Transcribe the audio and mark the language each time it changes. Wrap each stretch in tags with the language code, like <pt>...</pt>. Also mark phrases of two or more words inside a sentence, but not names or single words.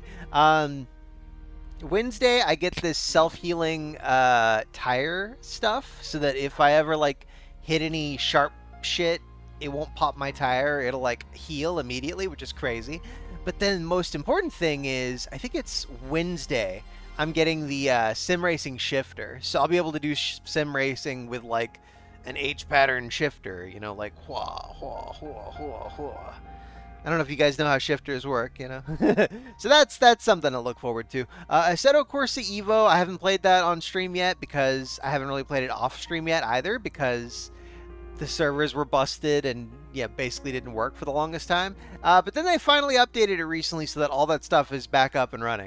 <en>Wednesday I get this self-healing tire stuff, so that if I ever like hit any sharp shit, it won't pop my tire. It'll like heal immediately, which is crazy. But then most important thing is, I think it's Wednesday, I'm getting the sim racing shifter. So I'll be able to do sim racing with like an H pattern shifter, you know, like wha, wha, wha, wha, wha. I don't know if you guys know how shifters work, you know. So that's something to look forward to. Assetto Corsa Evo, I haven't played that on stream yet because I haven't really played it off stream yet either, because the servers were busted and yeah, basically didn't work for the longest time. But then they finally updated it recently so that all that stuff is back up and running.</en>